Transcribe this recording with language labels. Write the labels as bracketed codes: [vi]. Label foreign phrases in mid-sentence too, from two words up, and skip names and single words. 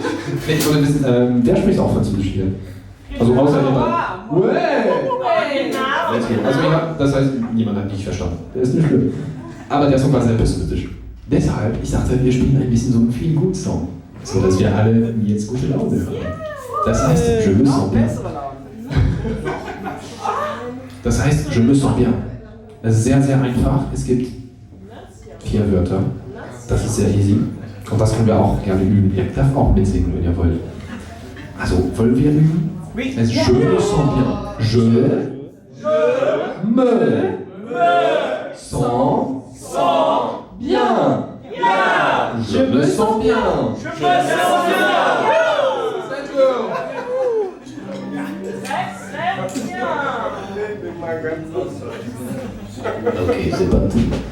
[de] Nee, oder wer spricht auch Französisch hier? Also außer jemand. [en] Let's go. [de] Also das heißt, niemand hat dich verstanden. Das ist nicht schlimm. Aber der Song war sehr pessimistisch. Deshalb, ich dachte, wir spielen ein bisschen so einen Feel-Good-Song. So dass wir alle jetzt gute Laune haben. Das heißt, [fr] je me sens bien. [de] Das heißt, [fr] je me sens bien. [de] Das ist sehr, sehr einfach. Es gibt 4 Wörter. Das ist sehr easy. Und das können wir auch gerne üben. Ihr dürft auch mitsingen, wenn ihr wollt. Also, wollen wir üben? Es ist [fr] je me sens bien. Je me sens bien. Je me sens bien. Okay, c'est parti.